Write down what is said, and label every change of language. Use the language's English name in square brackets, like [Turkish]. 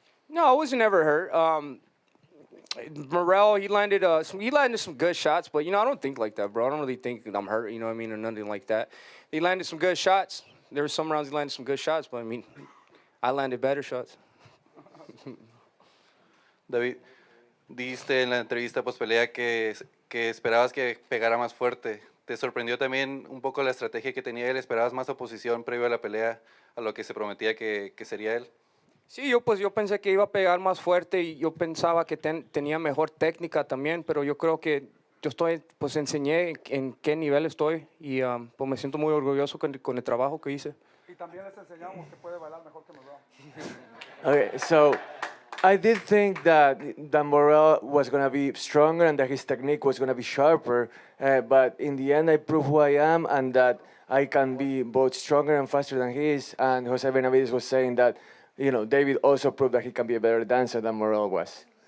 [English] No, I wasn't ever hurt. Morrell, he landed some good shots, but, you know, I don't think like that, bro. I don't really think I'm hurt, you know what I mean, or nothing like that. He landed some good shots. There were some rounds he landed some good shots, but, I mean, I landed better shots. [Spanish] David, dijiste en la entrevista post pelea que esperabas que pegara más fuerte. ¿Te sorprendió también un poco la estrategia que tenía él? ¿Esperabas más oposición previo a la pelea a lo que se prometía que sería él? Sí, yo pensé que iba a pegar más fuerte y yo pensaba que tenía mejor técnica también, pero yo creo que pues enseñé en qué nivel estoy y pues me siento muy orgulloso con el trabajo que hice. Y también les enseñamos que puede bailar mejor que Morrell. [English] Okay, so I did think that Morrell was going to be stronger and that his technique was going to be sharper, but in the end I proved who I am and that I can be both stronger and faster than he is, and Jose Benavidez was saying that, you know, David also proved that he can be a better dancer than Morrell was.